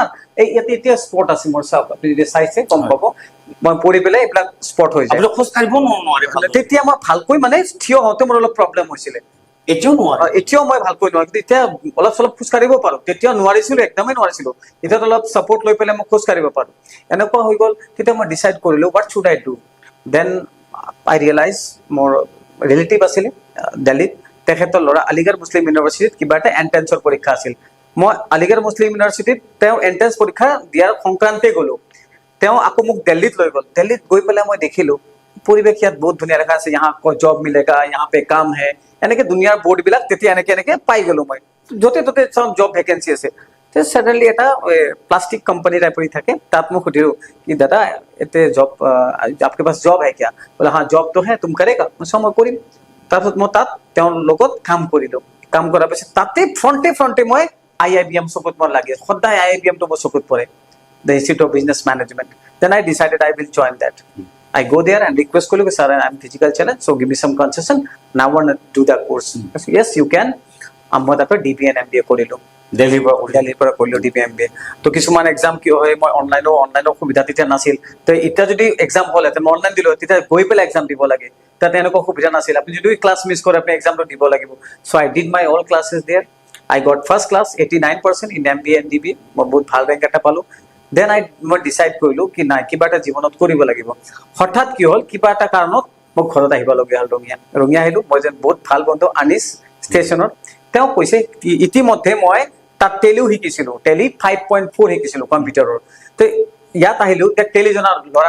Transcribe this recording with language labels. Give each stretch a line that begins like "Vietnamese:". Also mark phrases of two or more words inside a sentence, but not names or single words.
Assamese: এই ইয়াতে এতিয়া স্পট আছে মোৰ, চাওক আপুনি যদি চাইছে গম পাব, মই পঢ়ি পেলাই এইবিলাক স্পট হৈ যায়। খোজ কাঢ়িব নোৱাৰে। তেতিয়া মই ভালকৈ মানে থিয় হওঁতে মোৰ অলপ প্ৰব্লেম হৈছিলে। এতিয়াও মই ভালকৈ নোৱাৰো, কিন্তু এতিয়া অলপ চলপ খোজ কাঢ়িব পাৰো। তেতিয়া নোৱাৰিছিলো, একদমেই নোৱাৰিছিলো। এতিয়া অলপ ছাপৰ্ট লৈ পেলাই মই খোজ কাঢ়িব পাৰো। এনেকুৱা হৈ গ'ল। তেতিয়া মই ডিচাইড কৰিলো
English: What should I do. Then I realize
Assamese: মোৰ ৰিলেটিভ আছিলে দিল্লীত, তেখেতৰ ল'ৰা আলিগড় মুছলিম ইউনিভাৰ্চিটিত কিবা এটা এণ্ট্ৰেন্সৰ পৰীক্ষা আছিল। মই আলিগড় মুছলিম ইউনিভাৰ্চিটিত তেওঁ এণ্ট্ৰেন্স পৰীক্ষা দিয়াৰ সংক্ৰান্তে গ'লো। তেওঁ আকৌ মোক দিল্লীত লৈ গ'ল। দিল্লীত গৈ পেলাই মই দেখিলো পৰিৱেশ ইয়াত বহুত ধুনীয়া লেখা আছে,
Hindi: यहाँ जॉब मिलेगा, यहाँ पे काम है,
Assamese: এনেকে দুনিয়াৰ বৰ্ড বিলাক তেতিয়া এনেকে পাই গ'লো মই। য'তে ত'তে চব
English: job vacancy
Assamese: আছে। সাডেনলি এটা
English: plastic company
Assamese: টাইপৰ থাকে, তাত মই সুধিলো কি দাদা এতে জব
Hindi: आपके पास जॉब है क्या? बोला हाँ जॉब तो है, तुम करेगा?
Assamese: মই কৰিম। তাৰপিছত মই তাত তেওঁৰ লগত কাম কৰিলো। কাম কৰাৰ পিছত তাতে ফ্ৰণ্টে মই IIBM চকুত মোৰ লাগে, সদায় IIBM টো মোৰ চকুত পৰে,
English: the Institute of Business Management. Then I decided I will join that. I go there and request kolu, sir, I'm physical challenge, so give me some concession. Now I want to do that course. Yes, you can.
Assamese: মই তাতে
English: DBA and MBA
Assamese: কৰিলো। দিল্লীৰ পৰা কৰিলোঁ DBMBA তো কিছুমান এক্সাম কি হয় মই অনলাইনৰ সুবিধা তেতিয়া নাছিল তো এতিয়া যদি এক্সাম হ'লহেঁতেন মই অনলাইন দিলোঁ তেতিয়া গৈ পেলাই এক্সাম দিব লাগে তাত এনেকুৱা সুবিধা নাছিল আপুনি যদি
English: class miss
Assamese: কৰে আপুনি এক্সামটো দিব লাগিব
English: So I did my all classes there I got first class 89% in MBA and DB
Assamese: মই বহুত ভাল ৰেংক এটা পালোঁ দেন মই ডিচাইড কৰিলোঁ কি নাই কিবা এটা জীৱনত কৰিব লাগিব হঠাৎ কি হ'ল কিবা এটা কাৰণত মই ঘৰত আহিবলগীয়া হ'ল ৰঙিয়া আহিলোঁ মই যেন বহুত ভাল বন্ধু আনিছ ষ্টেচনত তেওঁ কৈছে ইতিমধ্যে মই তাত টেলিও শিকিছিলোঁ টেলি 5.4 শিকিছিলোঁ কম্পিউটাৰৰ তো ইয়াত আহিলোঁ তাত টেলি জনা ল'ৰা